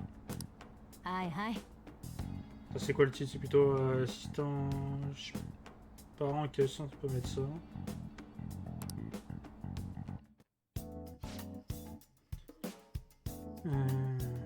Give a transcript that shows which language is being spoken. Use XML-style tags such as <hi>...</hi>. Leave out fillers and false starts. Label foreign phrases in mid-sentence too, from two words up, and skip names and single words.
<ja>はいはい</ja> <fr>Ça c'est quoi le titre? C'est plutôt assistant parent en quel sens on peut mettre ça? Hmm.</fr>